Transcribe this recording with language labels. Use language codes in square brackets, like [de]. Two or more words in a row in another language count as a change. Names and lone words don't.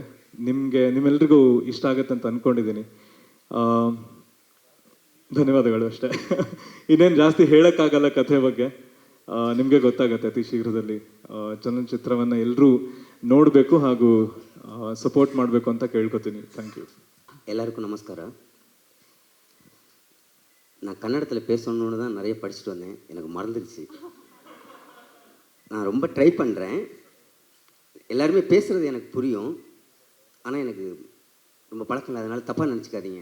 [kn] ನಿಮ್ಮೆಲ್ರಿಗೂ ಇಷ್ಟ ಆಗುತ್ತೆ ಅಂತ ಅಂದ್ಕೊಂಡಿದ್ದೀನಿ. ಧನ್ಯವಾದಗಳು ಅಷ್ಟೇ. ಇನ್ನೇನು ಜಾಸ್ತಿ ಹೇಳೋಕ್ಕಾಗಲ್ಲ ಕಥೆ ಬಗ್ಗೆ. ನಿಮಗೆ ಗೊತ್ತಾಗತ್ತೆ ಅತಿ ಶೀಘ್ರದಲ್ಲಿ. ಚಲನಚಿತ್ರವನ್ನು ಎಲ್ಲರೂ ನೋಡಬೇಕು ಹಾಗೂ ಸಪೋರ್ಟ್ ಮಾಡಬೇಕು ಅಂತ ಕೇಳ್ಕೊತೀನಿ. [en] thank you. [ta] எல்லாருக்கும் நமஸ்காரம். நான் கன்னடத்தில் பேசணுன்னு தான் நிறைய படிச்சுட்டு வந்தேன், எனக்கு மறந்துடுச்சு. நான் ரொம்ப ட்ரை பண்ணுறேன். எல்லாருமே பேசுகிறது எனக்கு புரியும், ஆனால் எனக்கு ரொம்ப பழக்கம் இல்லாதனால தப்பாக நினச்சிக்காதீங்க.